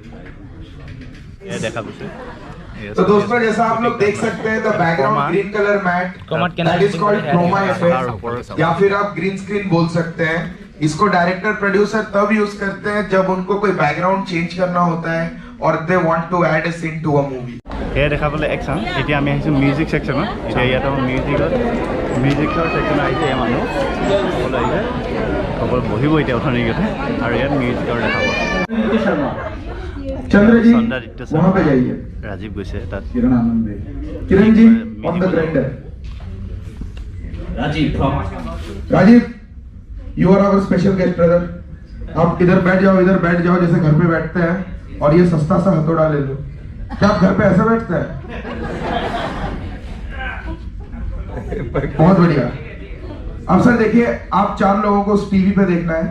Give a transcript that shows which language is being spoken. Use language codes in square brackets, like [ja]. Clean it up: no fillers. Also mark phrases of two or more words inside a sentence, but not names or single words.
[hi] तो दोस्तों जैसा आप लोग देख सकते हैं [en] the background green color mat that is called chroma effect [hi] या फिर आप [en] green screen [hi] बोल सकते हैं इसको [en] director producer [hi] तब यूज करते हैं जब उनको कोई [en] background change [hi] करना होता है और [en] they want to add a scene to a movie [as] এয়া দেখাবলৈ একশ্যন এতিয়া আমি আহিছোঁ মিউজিক ছেকশ্যনত এতিয়া ইয়াত মিউজিকৰ ছেকশ্যন আহিছে এই মানুহ সকলো আহিছে সকলো বহিব এতিয়া অথনিগতে আৰু ইয়াত মিউজিকৰ দেখাব [hi] चंद्र जी वहाँ पे जाइए [as] राजीव গৈছে তাত [hi] किरण आनंद किरण जी [en] on the grinder Rajiv from राजीव, you are our special guest brother. [hi] आप इधर बैठ जाओ जैसे घर पे बैठते हैं, और ये सस्ता सा हथौड़ा ले लो. क्या आप घर पे ऐसे बैठते हैं? बहुत बढ़िया. अब सर देखिए, आप 4 लोगों को टीवी पे देखना है.